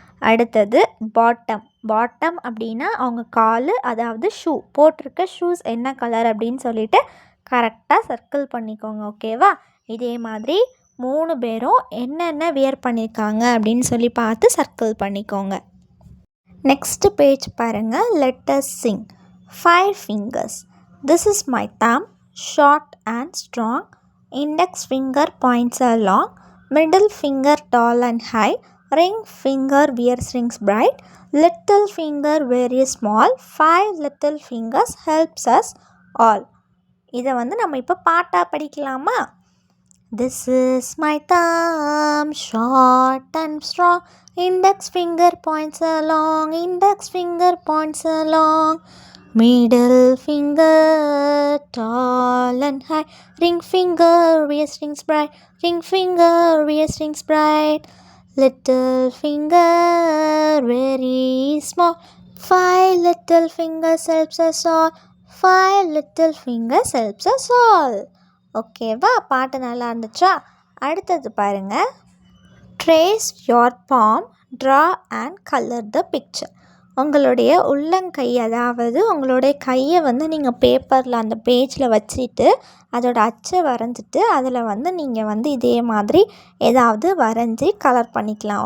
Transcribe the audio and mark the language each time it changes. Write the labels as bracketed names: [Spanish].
[Tamil] அடுத்தது bottom. Bottom அப்படின்னா அவங்க கால், அதாவது ஷூ போட்டிருக்க ஷூஸ் என்ன கலர் அப்படின்னு சொல்லிட்டு கரெக்டாக சர்க்கிள் பண்ணிக்கோங்க. ஓகேவா? இதே மாதிரி 3 பேரும் என்னென்ன வியர் பண்ணியிருக்காங்க அப்படின்னு சொல்லி பார்த்து சர்க்கிள் பண்ணிக்கோங்க. [English] next page [Tamil] பாருங்கள், [English] Let us sing. 5 fingers. This is my thumb, short and strong. Index finger points are long. Middle finger tall and high. Ring finger wears rings bright. Little finger very small. 5 little fingers helps us all. [Tamil] இதை வந்து நம்ம இப்போ பாட்டாக படிக்கலாமா? [English] This is my thumb, short and strong. Index finger points along, index finger points along. Middle finger, tall and high. Ring finger, ears rings bright. Ring finger, ears rings bright. Little finger, very small. 5 little fingers helps us all. 5 little fingers helps us all. [Tamil] ஓகேவா? பாட்டு நல்லா இருந்துச்சா? அடுத்தது பாருங்கள். [English] Trace your palm, draw and colour the picture. [Tamil] உங்களுடைய உள்ளங்கை, அதாவது உங்களுடைய கையை வந்து நீங்கள் பேப்பரில் அந்த பேஜில் வச்சுட்டு அதோட அச்சை வரைஞ்சிட்டு அதில் வந்து நீங்கள் வந்து இதே மாதிரி ஏதாவது வரைஞ்சி கலர் பண்ணிக்கலாம்.